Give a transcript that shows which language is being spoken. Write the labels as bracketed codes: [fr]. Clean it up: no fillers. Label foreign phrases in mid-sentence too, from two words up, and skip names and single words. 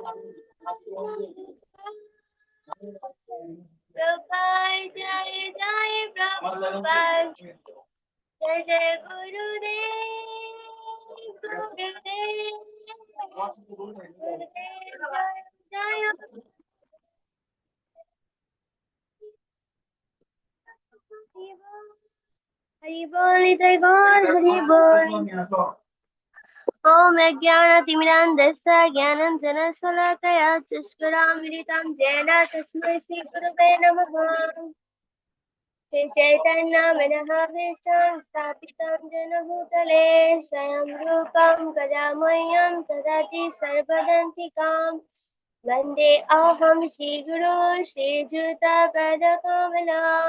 [bn] প্রভুপাদ জয় জয় প্রভুপাদ জয় জয় গুরুদেব গুরুদেব গুরুদেব জয় [sa] हरि बोल जय गौर हरि बोल ओम अज्ञानतिमिरान्धस्य ज्ञानाञ्जनशलाकया चक्षुरामृतं येन तस्मै श्रीगुरवे नमः श्री चैतन्यमनःभीष्टं स्थापितं येन भूतले स्वयं रूपं कदा मह्यं ददाति सर्वदन्तिकाम् वन्दे अहं श्रीगुरो श्रीयुतपदकमलं